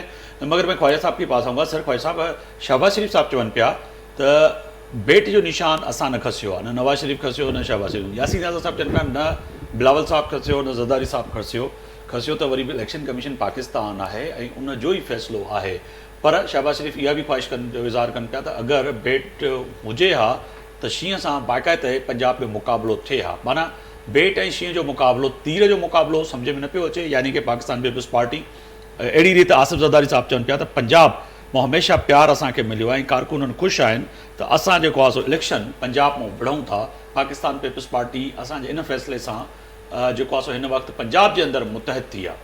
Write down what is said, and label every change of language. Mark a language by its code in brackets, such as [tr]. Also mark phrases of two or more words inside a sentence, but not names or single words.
[ur] مگر میں خواجہ صاحب کے پاس آؤں گا۔ [sd] سر خواجہ صاحب، شہباز شریف صاحب چون پیا تو بیٹ جو نشان اساں نہ کھسیو، نہ نواز شریف کھسیو، نہ شہباز شریف، یاسین ناظر صاحب چون پیا، نہ بلاول صاحب کھسیو، نہ زرداری صاحب کھسیو تو وری الیکشن کمیشن پاکستان ہے ان جو ہی فیصلو ہے۔ پر شہباز شریف یہ بھی خواہش اظہار کن پیا تو اگر بیٹ ہوجے ہا تو شیئں سان باقاعدہ پنجاب میں مقابلو تھے ہا، مانا बेट ऐं शींहं जो मुक़ाबिलो, तीर जो मुक़ाबिलो सम्झ में न पियो अचे, यानी कि पाकिस्तान पीपल्स पार्टी अहिड़ी रीति आसिफ ज़रदारी साहिबु चवनि पिया त पंजाब मां हमेशह प्यार असांखे मिलियो आहे ऐं कारकुननि ख़ुशि आहिनि त असां जेको आहे सो इलेक्शन पंजाब मां विढ़ूं था। पाकिस्तान पीपल्स पार्टी असांजे इन फ़ैसिले सां जेको आहे सो हिन वक़्तु पंजाब जे अंदरि मुतहद थी आहे।